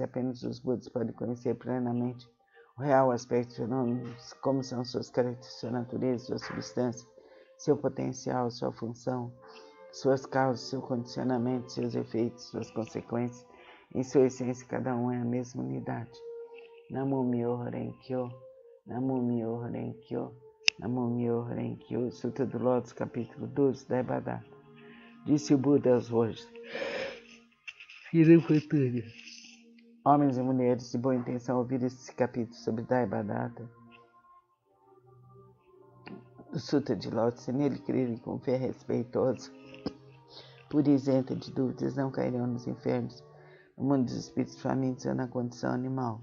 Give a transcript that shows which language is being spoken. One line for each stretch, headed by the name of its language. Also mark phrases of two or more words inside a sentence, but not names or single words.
Portuguese: Apenas os Budas podem conhecer plenamente o real aspecto de fenômenos, como são suas características, sua natureza, sua substância, seu potencial, sua função, suas causas, seu condicionamento, seus efeitos, suas consequências. Em sua essência, cada um é a mesma unidade.
Japanese: 南無妙法蓮華経、南無妙法蓮華経、南無妙法蓮華経.
Portuguese: Sutra do Lótus, capítulo 12, da Devadatta. Disse o Buda aos Vojras: homens e mulheres de boa intenção, ouvir esse capítulo sobre Devadatta, do Sutra de Lótus, e nele crerem com fé respeitosa, pura e isenta de dúvidas, não cairão nos infernos, no mundo dos espíritos famintos ou na condição animal.